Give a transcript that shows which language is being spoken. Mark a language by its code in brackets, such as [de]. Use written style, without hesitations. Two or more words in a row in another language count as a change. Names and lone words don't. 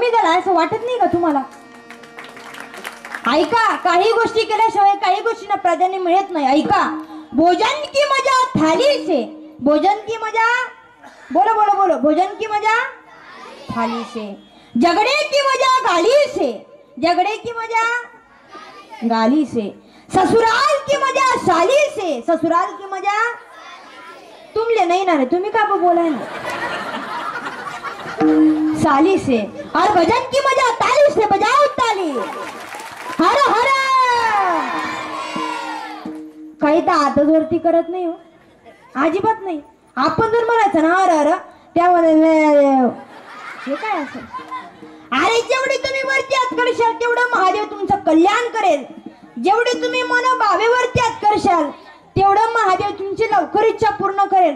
[mr] आहे असं वाटत नाही का तुम्हाला? ऐका, काही गोष्टी केल्याशिवाय काही गोष्टींना प्राधान्य मिळत नाही. [hi] ऐका, भोजन की मजा थाली से, भोजन की मजा, बोलो बोलो बोलो, भोजन की मजा थाली से, झगड़े की मजा गाली से, झगड़े की मजा गाली से, ससुराल की मजा साली से, ससुराल की मजा तुमले नहीं ना रे, तुम्ही का बोला है ना साली से, और भजन की मजा ताली से, बजाओ ताली, हर हर. [mr] काही तर आतच वरती करत नाही हो, अजिबात नाही. आपण जर म्हणायचं ना हर हर, त्यामध्ये हे काय असं? अरे जेवढी तुम्ही वरती हात करशाल तेवढं महादेव तुमचं कल्याण करेल. जेवढी तुम्ही मनोभावेवरती हात करशाल तेवढं महादेव तुमची लवकर इच्छा पूर्ण करेल.